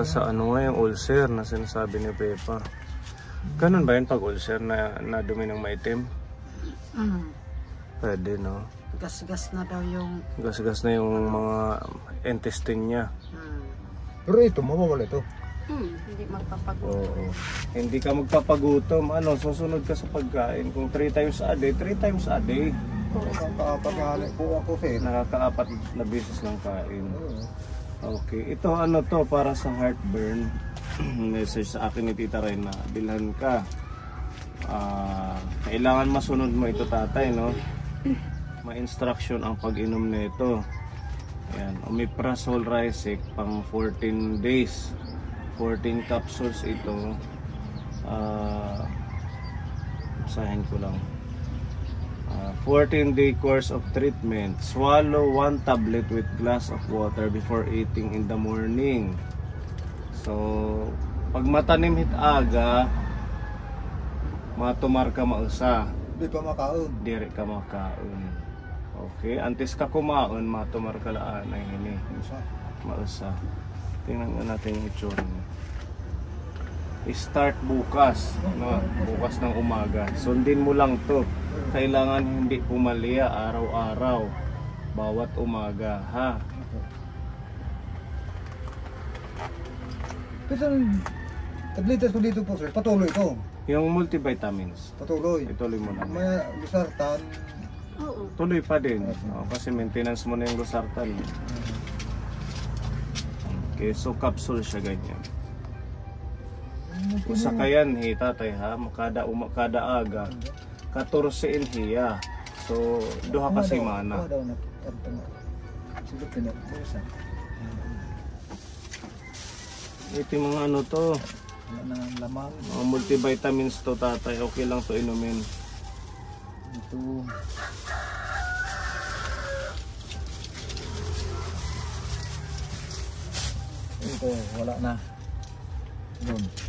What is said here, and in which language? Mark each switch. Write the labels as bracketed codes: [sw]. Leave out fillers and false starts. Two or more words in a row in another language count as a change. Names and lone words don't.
[tl] Sa ano nga yung ulcer na sinasabi ni Pepa. Ganon ba yun pag ulcer na dumi ng maitim? Pwede, no? Gas-gas na daw yung... Gas-gas na yung mga intestine niya. Pero ito, mawawala ito. Hindi magpapagutom. Oo. Hindi ka magpapagutom. Ano, susunod ka sa pagkain. Kung 3 [en] times a day, [tl] 3 [en] times a day. [tl] Nakakapaghahanap po ako, Fed. Nakaka-4 na beses ng kain. Okay. Ito ano to para sa heartburn. Message sa akin ni Tita Ray na bilhan ka. Kailangan masunod mo ito, tatay, no? Ma-instruction ang pag-inom nito. Ayan, Omeprazole Risec pang 14 days. 14 capsules ito. Basahin ko lang. [en] 14-day course of treatment. Swallow 1 tablet with glass of water before eating in the morning. [tl] So, [war] pag matanim hit aga, matumar ka mausa. Di pa makaon. Diri ka makaon. Okay, antes ka kumaon, matumar ka laan ay hini. Mausa. [tl] Tingnan nga natin yung itsura niya. Start bukas, no? Bukas ng umaga. Sundin mo lang to. Kailangan hindi pumalia araw-araw. Bawat umaga, ha? Pero tabletas ko dito po, sir. Patuloy ito. Yung multivitamins. Patuloy. Ituloy mo lang. May lusartan. Oo. Tuloy pa din. Kasi maintenance mo na yung losartan. Okay, so capsule siya ganyan. [war] Sakayan tatay ha, kada aga 14 inhiya. So duha ka semana. [tl] Ito mga ano to, mga multivitamins to, tatay. Okay lang to inumin. Ito. Ito, wala na. Doon.